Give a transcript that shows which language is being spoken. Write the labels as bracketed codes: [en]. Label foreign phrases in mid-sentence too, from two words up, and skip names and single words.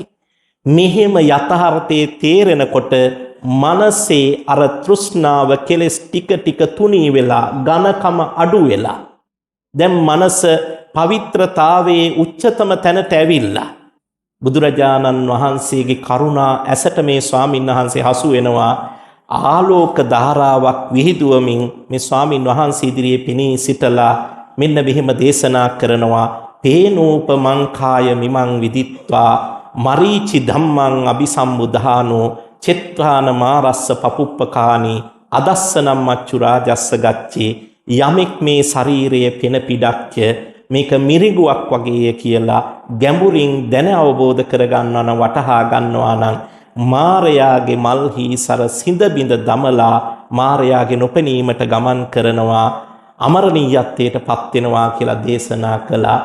[si] මෙහෙම යථාර්ථයේ තේරෙනකොට මනසේ අර තෘෂ්ණාව කෙලස් ටික ටික තුනී වෙලා ඝනකම අඩු වෙලා දැන් මනස පවිත්‍රතාවයේ උච්චතම තැනට ඇවිල්ලා බුදුරජාණන් වහන්සේගේ කරුණා ඇසට මේ ස්වාමීන් වහන්සේ හසු වෙනවා. ආලෝක ධාරාවක් විහිදුවමින් මේ ස්වාමීන් වහන්සේ ඉදිරියේ පෙනී සිටලා මෙන්න මෙහෙම දේශනා කරනවා. [pi] පේනෝපමං කාය මිමං විදිත්වා මරීචි ධම්මං අபிසම්බුධානෝ චෙත්වාන මාරස්ස පපුප්පකානි අදස්සනම් මච්චු රාජස්ස ගච්චේ. [si] යමෙක් මේ ශරීරයේ පෙන පිඩක්ය මේක මිරිඟුවක් වගේය කියලා ගැඹුරින් දැන අවබෝධ කරගන්නවා නම්, වටහා ගන්නවා නම් මාරයාගේ මල්හි සර සිඳ බිඳ දමලා මාරයාගේ නොපෙනීමට ගමන් කරනවා, අමරණීයත්වයට පත් වෙනවා කියලා දේශනා කළා.